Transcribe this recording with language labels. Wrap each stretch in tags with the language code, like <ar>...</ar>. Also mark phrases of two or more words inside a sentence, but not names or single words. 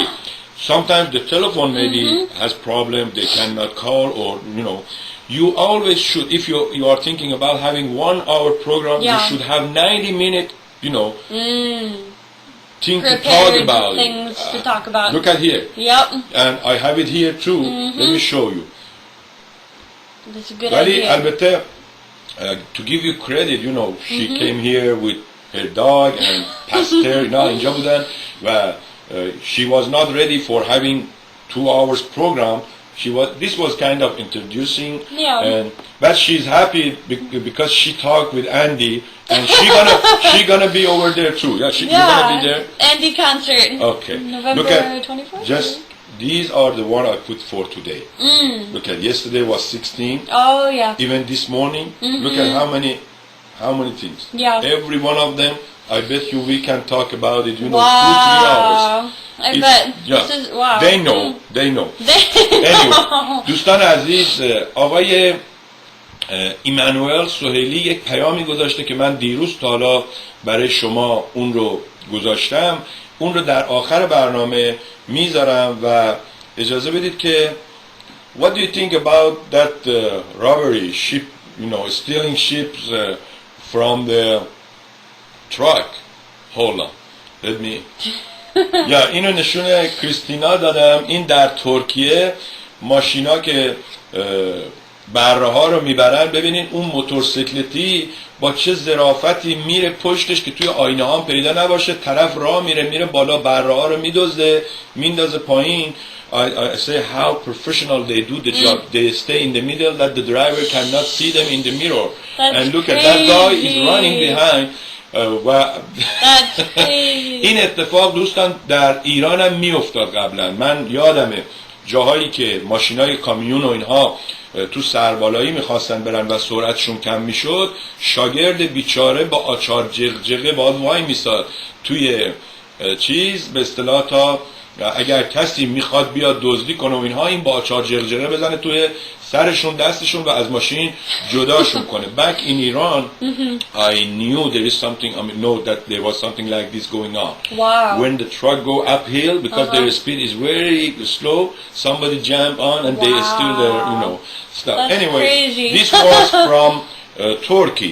<en>Sometimes the telephone maybe has problem, they cannot call, or you always should, if you are thinking about having 1 hour program, you should have 90 minute thing to talk about. Things to talk about. Look at here. And I have it here too. Let me show you. That's a good</en> <fa>ولی</fa> <en>idea. البته to give you credit, she came here with her dog and pastor,</en> <fa>اینجا بودن و</fa> <en>she was not ready for having 2 hours program. This was kind of introducing, but she's happy because she talked with Andy, and she gonna be over there too. She's gonna be there. Andy concert. Okay. November 21st. Just these are the one I put for today. Look at yesterday was 16. Oh yeah. Even this morning, look at how many things. Yeah. Every one of them, I bet you we can talk about it, 2-3 hours. Wow. I It's- bet. yeah. This is wow. They know. Anyway,</en> <fa>دوستان عزیز، آقای ایمانوئل سهیلی یک پیامی گذاشته که من دیروز تا حالا برای شما اون رو گذاشتم. اون رو در آخر برنامه میذارم و اجازه بدید که</fa> <en>What do you think about that robbery ship, stealing ships from the truck? Hold on. Let me</en> <fa>اینو نشون کریستینا دادم. این در ترکیه ماشینا که بره ها رو میبرن، ببینین اون موتورسیکلتی با چه ظرافتی میره پشتش که توی آینه هم پیدا نباشه، طرف راه میره بالا، بره ها رو میدزده میندازه پایین.</fa> <en>I say how professional they do the job. They stay in the middle that the driver cannot see them in the mirror. That's And look at that guy is crazy. running behind. That's crazy.</en> <fa>این اتفاق دوستان در ایران هم میافتاد قبلا. من یادمه جاهایی که ماشینای کامیون و اینها تو سربالایی میخواستن برن و سرعتشون کم میشد، شاگرد بیچاره با آچار جغجغه باید وای میساد توی به اصطلاح تا اگر کسی میخواد بیاد دزدی کنه و اینها، این با آچار جغجغه بزنه توی سرشون دستشون و از ماشین جداشون کنه.</fa> <en>Back in Iran, I knew there is something, know that there was something like this going on. Wow. When the truck go uphill, because their speed is very slow, somebody jump on and they steal their, stuff. That's Anyway, crazy. this was from Turkey.</en>